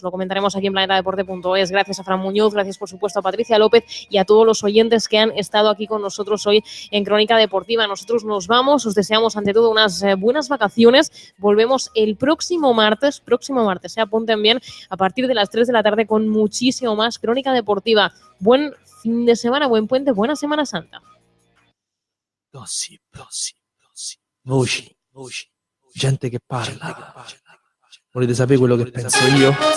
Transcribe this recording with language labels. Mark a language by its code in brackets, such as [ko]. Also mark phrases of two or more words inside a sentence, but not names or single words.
[es] Lo comentaremos aquí en planetadeporte.es. Gracias a Fran Muñoz, gracias por supuesto a Patricia López y a todos los oyentes que han estado aquí con nosotros hoy en Crónica Deportiva. Nosotros nos vamos, os deseamos ante todo unas buenas vacaciones. Volvemos el próximo martes, apunten bien, a partir de las 3 de la tarde con muchísimo más Crónica Deportiva. Buen fin de semana, buen puente, buena Semana Santa. [it] Voci, gente che parla. Volete sapere quello che penso io?